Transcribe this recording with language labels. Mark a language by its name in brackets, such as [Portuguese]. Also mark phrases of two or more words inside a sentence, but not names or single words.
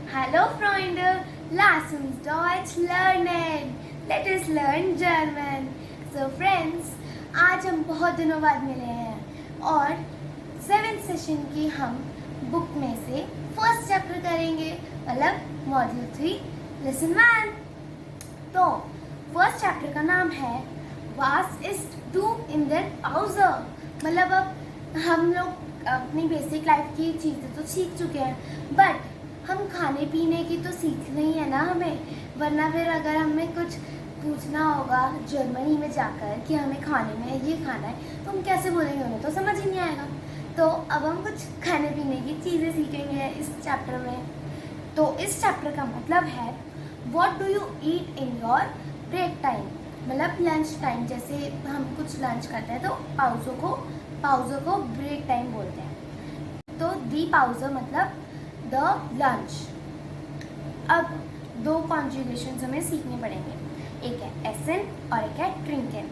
[German] Hallo Freunde, lass uns Deutsch lernen. [English] Let us learn German. So friends, [Hindi] आज हम बहुत दिनों बाद मिले हैं और 7th सेशन की हम बुक में से [English] first chapter [Hindi] करेंगे, मतलब मॉड्यूल 3 लेसन 1। तो [English] first chapter [Hindi] का नाम है [German] Was ist du in der Pause। [Hindi] मतलब अब हम लोग अपनी [English] basic life [Hindi] की चीज़ें तो सीख चुके हैं, बट हम खाने पीने की तो सीखना ही है ना हमें, वरना फिर अगर हमें कुछ पूछना होगा जर्मनी में जाकर कि हमें खाने में ये खाना है तो हम कैसे बोलेंगे, उन्हें तो समझ ही नहीं आएगा। तो अब हम कुछ खाने पीने की चीज़ें सीखेंगे इस चैप्टर में। तो इस चैप्टर का मतलब है [English] What do you eat in your break time, [Hindi] मतलब [English] lunch time. [Hindi] जैसे हम कुछ लंच करते हैं तो पाउज़ों को [English] break time [Hindi] बोलते हैं। तो [German] die Pause [Hindi] मतलब [English] the lunch. [Hindi] अब दो कॉन्जुगेशंस हमें सीखने पड़ेंगे, एक है एसन और एक है ट्रिंकन।